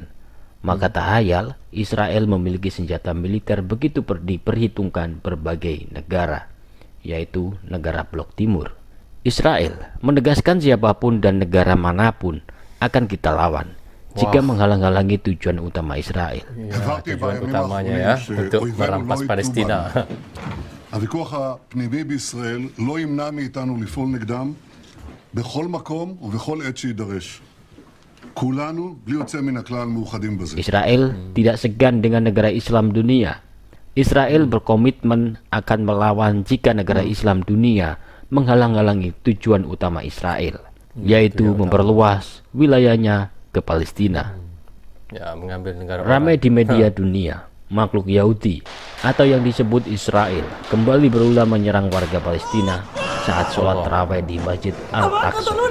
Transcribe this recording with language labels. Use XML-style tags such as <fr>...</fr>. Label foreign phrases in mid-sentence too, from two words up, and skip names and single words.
<id>Maka tak hayal Israel memiliki senjata militer begitu diperhitungkan berbagai negara, yaitu negara Blok Timur. Israel menegaskan siapapun dan negara manapun akan kita lawan jika menghalang-halangi tujuan utama Israel. Tujuan utamanya untuk merampas Palestina.</id> <he>הוויכוח הפנימי בישראל לא ימנע מאיתנו לפעול נגדם בכל מקום ובכל עת שידרש. כולנו בלי יוצא מן הכלל מאוחדים בזה.</he> <id>Israel tidak segan dengan negara Islam dunia. Israel berkomitmen akan melawan jika negara Islam dunia menghalang-halangi tujuan utama Israel, yaitu memperluas wilayahnya ke Palestina. Mengambil negara Ramai di media dunia, makhluk Yahudi atau yang disebut Israel kembali berulang menyerang warga Palestina saat sholat tarawih di Masjid Al-Aqsa.</id>